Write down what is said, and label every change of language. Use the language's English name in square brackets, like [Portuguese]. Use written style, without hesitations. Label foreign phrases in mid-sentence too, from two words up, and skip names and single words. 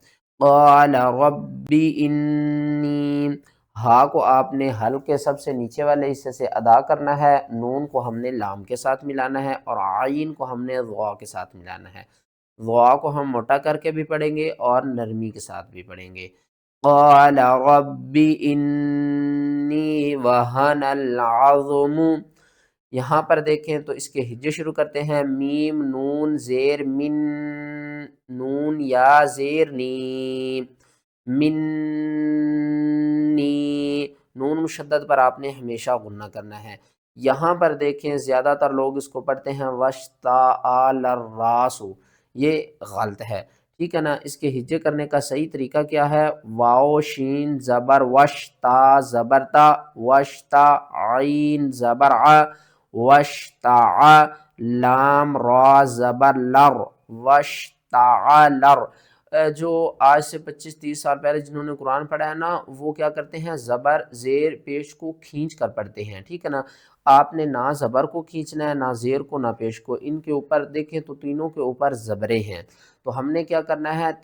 [Arabic] قال ربی انی، [Urdu] ہا کو آپ نے حلق کے سب سے نیچے والے حصے سے ادا کرنا ہے، نون کو ہم نے لام کے ساتھ ملانا ہے، اور عین کو ہم نے ضا کے ساتھ ملانا ہے۔ ضا کو ہم موٹا کر کے بھی پڑھیں گے اور نرمی کے ساتھ بھی پڑھیں گے۔ [Arabic] قال رب انی وہن العظم، [Urdu] یہاں پر دیکھیں تو اس کے ہجے شروع کرتے ہیں، میم نون زیر من، نون یا زیر نی، منی، نون مشدد پر آپ نے ہمیشہ غنہ کرنا ہے۔ یہاں پر دیکھیں زیادہ تر لوگ اس کو پڑھتے ہیں [Arabic] وشتعل الراس، [Urdu] یہ غلط ہے، ٹھیک ہے نا۔ اس کے ہجے کرنے کا صحیح طریقہ کیا ہے؟ واو شین زبر وش، تا زبر تا، وشتا، عین زبر ع، وشتع، لام را زبر لر، وشتعلر۔ جو آج سے 25-30 سال پہلے جنہوں نے قرآن پڑھا ہے نا، وہ کیا کرتے ہیں؟ زبر زیر پیش کو کھینچ کر پڑھتے ہیں، ٹھیک ہے نا۔ آپ نے نہ زبر کو کھینچنا ہے، نہ زیر کو، نہ پیش کو، ان کے اوپر دیکھیں تو تینوں کے اوپر زبریں ہیں، تو ہم نے کیا کرنا ہے؟